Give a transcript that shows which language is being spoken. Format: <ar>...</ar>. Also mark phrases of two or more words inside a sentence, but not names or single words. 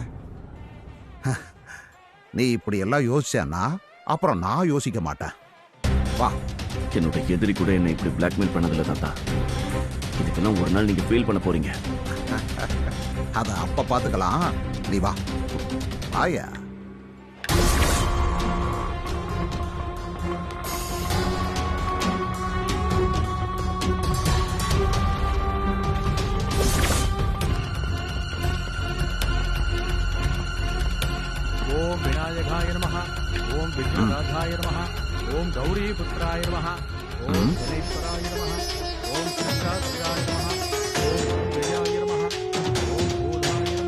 <ta>நீ இப்படி எல்லாம் யோசிச்சேன்னா அப்புறம் நான் யோசிக்க மாட்டேன். வா. என்னோட எதிரி கூட என்னை இப்படி பிளாக்மெயில் பண்ணதில்லை தாத்தா. இதுக்கெல்லாம் ஒரு நாள் நீங்க ஃபீல் பண்ண போறீங்க. அத அப்ப பாத்துக்கலாம். நீ வா. வாயா.</ta> <sa>ओम विनायकाय नमः, ओम विघ्ननाथाय नमः, ओम गौरीपुत्राय नमः, ओम गणेश्वराय नमः, ओम शंकराय नमः, ओम विजयाय नमः, ओम भूलाय</sa>